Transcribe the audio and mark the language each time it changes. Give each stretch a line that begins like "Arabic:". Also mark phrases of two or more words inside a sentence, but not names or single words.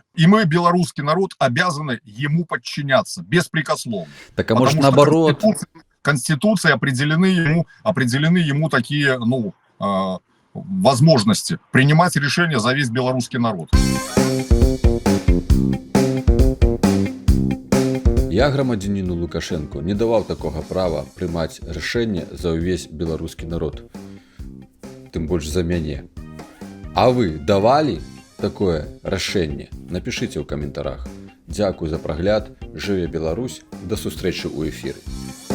Russian: И мы, белорусский народ, обязаны ему подчиняться беспрекословно. Так а может наоборот? Конституцией определены ему такие, возможности принимать решения за весь белорусский народ.
Belarusian: Я грамадзяніну Лукашенко не даваў такога права прымаць рашэнне за ўвесь беларускі народ. Тым больш за мяне. А вы давалі такое рашэнне? Напішыце ў каментарах. Дзякуй за прагляд Жыве Беларусь, да сустрэчы ў эфіры.